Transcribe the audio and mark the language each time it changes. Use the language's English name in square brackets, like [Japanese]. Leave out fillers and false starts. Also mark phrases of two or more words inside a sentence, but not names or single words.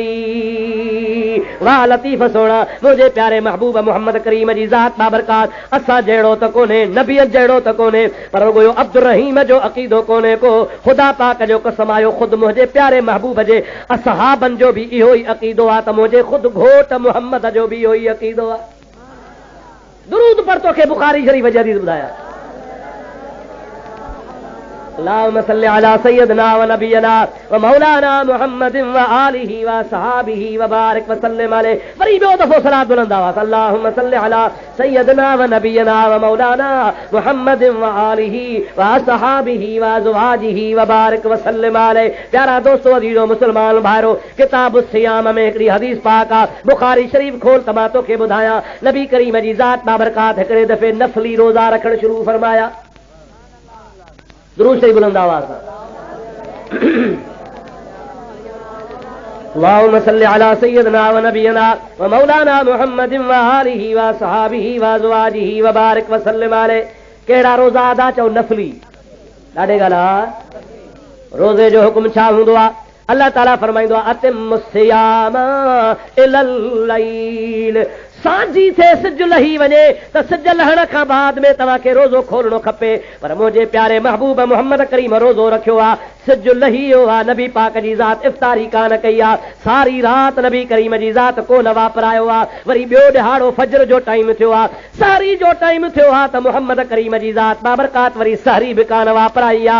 [Sindhi] वाह लतीफ़ सोना, मुंहिंजे प्यारे महबूब मुहम्मद करीम जी ज़ात बाबरकात असां जहिड़ो त कोन्हे, नबीअत जहिड़ो त कोन्हे, पर रुॻो अब्दुर रहीम जो अक़ीदो कोन्हे को। ख़ुदा पाक जो कसम आयो, ख़ुदि मुंहिंजे प्यारे महबूब जे असहाबनि जो बि इहो ई अक़ीदो आहे त मुंहिंजे ख़ुदि घोट मुहम्मद जो बि इहो ई अक़ीदो आहे। दुरूद पर तोखे बुखारी शरीफ़ जी हदीस ॿुधाया। [Arabic] اللهم صل على سيدنا ونبينا ومولانا محمد وآله وصحبه وبارك وسلم عليه. [Sindhi] वरी ॿियो दफ़ो सलात बुलंद आवाज़, [Arabic] اللهم صل على سيدنا ونبينا ومولانا محمد وآله وصحبه وأزواجه وبارك وسلم عليه. [Sindhi] प्यारा दोस्तों, अज़ीज़ो मुस्लमान भाइरो, किताब सियाम में हिकिड़ी हदीस पाक आहे, बुखारी शरीफ़ खोल त मां तोखे ॿुधायां। नबी करीम जी ज़ात बाबरकात हिकिड़े दफ़े नफ़ली रोज़ा रखणु शुरू फरमाया। [Arabic] दुरूद शरीफ़ बुलंद आवाज़ اللهم صل على سيدنا ونبينا ومولانا محمد وآله وصحبه وأزواجه وبارك وسلم عليه. [Sindhi] कहिड़ा रोज़ा अदा? चओ नफ़ली। ॾाढे ॻाल्हि, रोज़े जो हुकुम छा हूंदो आहे? अल्लाह ताला फरमाईंदो आहे [Arabic] أتموا الصيام إلى الليل. [Sindhi] सांझी थे सिज लही वञे त सिज लहण खां बाद में तव्हांखे रोज़ो खोलणो खपे, पर मुंहिंजे प्यारे महबूब मुहम्मद करीम रोज़ो रखियो आहे, सिज लही वियो आहे, नबी पाक जी ज़ात इफ़्तारी कान कई आहे, सारी राति नबी करीम जी ज़ात कोन वापरायो आहे। वरी ॿियो ॾिहाड़ो फजर जो टाइम थियो आहे, सहरी जो टाइम थियो आहे, त मुहम्मद करीम जी ज़ात बाबरकात वरी सहरी बि कान वापराई आहे।